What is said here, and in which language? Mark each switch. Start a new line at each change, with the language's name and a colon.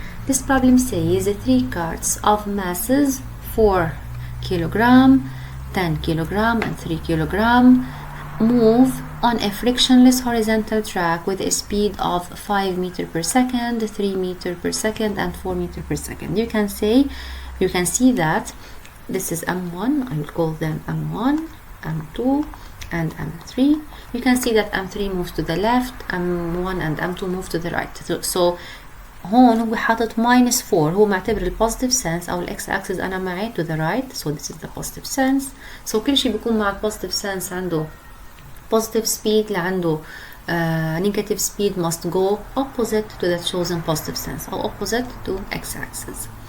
English: this problem says 3 carts of masses 4 kilogram 10 kilogram and 3 kilogram move on a frictionless horizontal track with a speed of 5 meter per second, 3 meter per second and 4 meter per second. You can see that this is M1. I will call them M1, M2 and M3. You can see that M3 moves to the left, M1 and M2 move to the right.
Arabic: So هون هو حاطط -4. هو معتبر ال positive sense أو ال x axis أنا معي
English: to the right. so this is the positive sense. so
Arabic: كل شيء بيكون مع
English: positive sense
Arabic: عنده
English: positive speed
Arabic: لعنده
English: negative speed must go opposite to the chosen positive sense or opposite to x-axis.